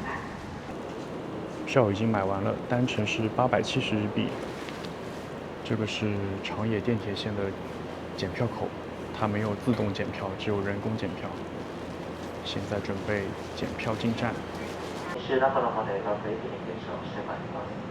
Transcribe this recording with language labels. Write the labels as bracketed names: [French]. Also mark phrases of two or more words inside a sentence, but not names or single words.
[Chinese] 票已經買完了，單程是870日幣。這個是長野電鐵線的檢票口，它沒有自動檢票，只有人工檢票。現在準備檢票進站。 [Japanese] 中野まで各駅に停車をしてまいります。